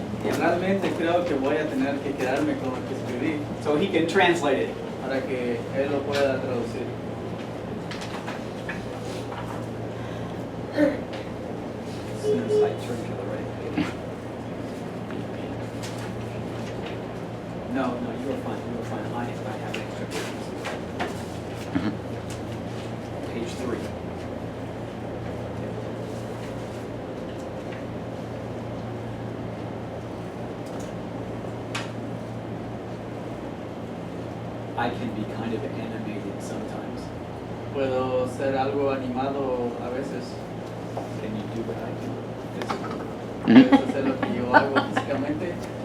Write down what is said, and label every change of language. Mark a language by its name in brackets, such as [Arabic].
[Spanish] Y realmente creo que voy a tener que quedarme con lo que escribí [English] So he can translate it. [Spanish] para que él lo pueda traducir. [English] As soon as I turn to the right page. No, you were fine. You were fine. I have extra pages. Page 3. I can be kind of animated sometimes. [Spanish] Puedo ser algo animado a veces. [English] Can you do what I do physically? [Spanish] Puedes hacer lo que yo hago físicamente.